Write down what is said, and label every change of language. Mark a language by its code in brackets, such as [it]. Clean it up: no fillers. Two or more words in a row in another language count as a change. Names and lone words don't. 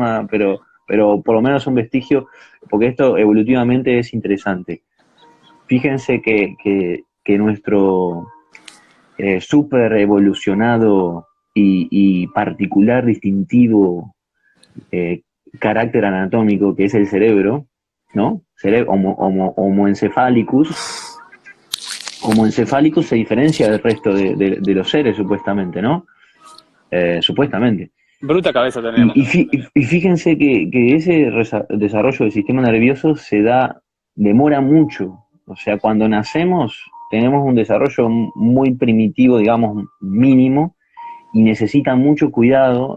[es] tema, pero por lo menos un vestigio, porque esto evolutivamente es interesante. Fíjense que nuestro súper evolucionado y particular, distintivo eh, carácter anatómico que es el cerebro, ¿no? [la] Homo encefalicus. Homo encefalicus [es] se diferencia del resto de los seres, supuestamente, ¿no? Supuestamente. Bruta cabeza Y, tenemos. y y fíjense que ese desarrollo del sistema nervioso demora mucho. O sea, cuando nacemos tenemos un desarrollo muy primitivo, digamos, mínimo, y necesita mucho cuidado.